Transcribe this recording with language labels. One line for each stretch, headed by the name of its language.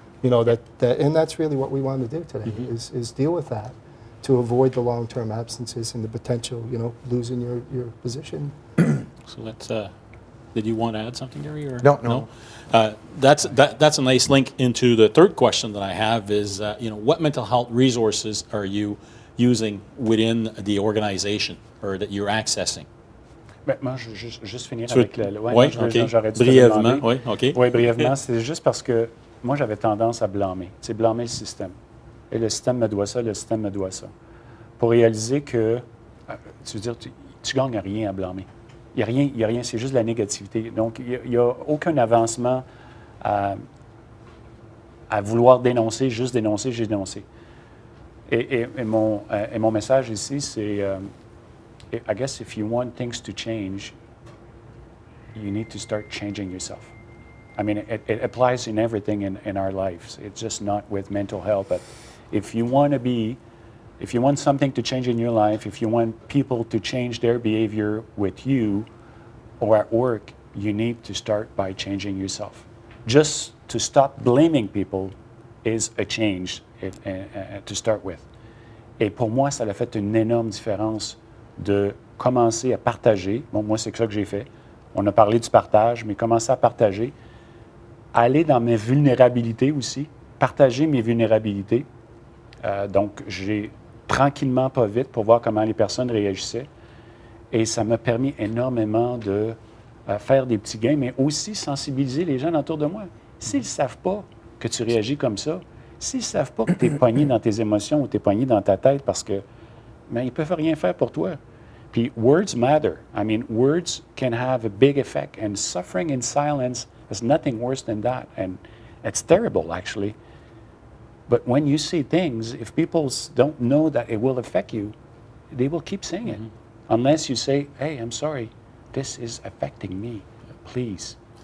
English: And that's really what we want to do today is deal with that, to avoid the long-term absences and the potential, losing your position. So let's. Did you want to add something, Gary? Or? No. That's a nice link into the third question that I have is, what mental health resources are you using within the organization or that you're accessing?
French: Moi, je veux juste finir avec le... Oui, OK. Brièvement, oui, OK. Oui, brièvement, c'est juste parce que moi, j'avais tendance à blâmer. C'est blâmer le système. Et le système me doit ça, le système me doit ça. Pour réaliser que, tu veux dire, tu gagnes rien à blâmer. Il n'y a rien, c'est juste de la négativité. Donc, il n'y a aucun avancement à vouloir dénoncer, juste dénoncer, j'ai dénoncé. Et mon message ici, c'est,
English: I guess if you want things to change, you need to start changing yourself. I mean, it applies in everything in our lives. It's just not with mental health, but if you want something to change in your life, if you want people to change their behavior with you or at work, you need to start by changing yourself. Just to stop blaming people is a change to start with.
French: Et pour moi, ça a fait une énorme différence de commencer à partager, bon, moi c'est ça que j'ai fait, On a parlé du partage, mais commencer à partager. Aller dans mes vulnérabilités aussi, partager mes vulnérabilités. Donc, j'ai tranquillement, pas vite, pour voir comment les personnes réagissaient. Et ça m'a permis énormément de faire des petits gains, mais aussi sensibiliser les gens autour de moi. S'ils ne savent pas que tu réagis comme ça, s'ils ne savent pas que tu es pogné dans tes émotions ou tu es pogné dans ta tête parce que, mais ils ne peuvent rien faire pour toi.
English: Puis, words matter. I mean, words can have a big effect, and suffering in silence is nothing worse than that. And it's terrible, actually. But when you say things, if people don't know that it will affect you, they will keep saying it. Unless you say, hey, I'm sorry, this is affecting me, please.